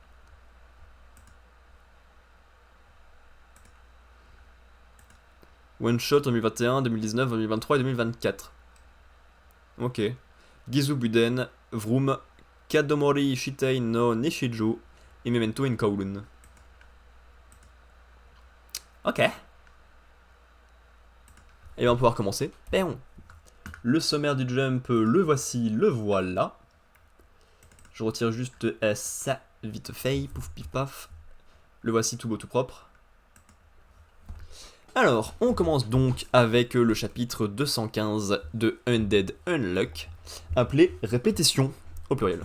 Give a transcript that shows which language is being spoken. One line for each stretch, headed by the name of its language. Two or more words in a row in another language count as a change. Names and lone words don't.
English: One shot
French: 2021, 2019, 2023 et 2024. Ok. Gizu Buden, Vroom, Kadomori Shitei no Nishijo et Memento in Kowloon. Ok. Et bien on va pouvoir commencer. Péon. Le sommaire du jump, le voici, le voilà. Je retire juste ça, vite fait, pouf pif paf. Le voici tout beau tout propre. Alors, on commence donc avec le chapitre 215 de Undead Unluck, appelé Répétition, au pluriel.